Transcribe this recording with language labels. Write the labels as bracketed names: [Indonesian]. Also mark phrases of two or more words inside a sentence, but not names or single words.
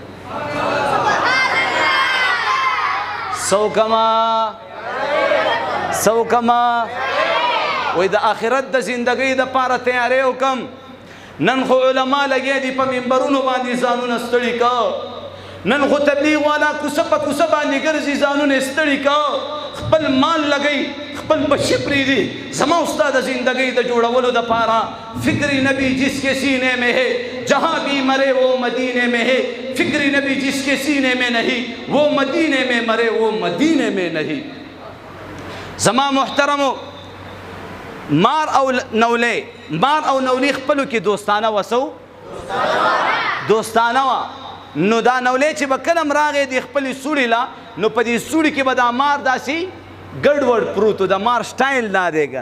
[Pashto] څه وکړم وای د آخرت د زندګۍ دپاره تیاری وکړم نن خو علما لګیا دي په منبرونو باندې ځانونه ستړي که نن خو تبلیغ والا کوڅه په کوڅه باندې ګرځي ځانونه ستړي که خپل مال لګوي خپل بچي پرېږدي زما ستا د زندګۍ د جوړولو دپاره [Urdu] فکر نبی جس کے سینے میں ہے جہاں بھی مرے وہ مدینے میں ہے فکر نبی جس کے سینے میں نہیں وہ مدینے میں مرے وہ مدینے میں نہیں [Pashto] زما محترمو مار او نولې خپلو کې دوستانه وسو دوستانه وه نو دا نولې چې به کلم راغې د خپلې سوړې له نو په دې سوړې کې به دا مار داسې ګډوډ پروت و د مار سټایل دا دی که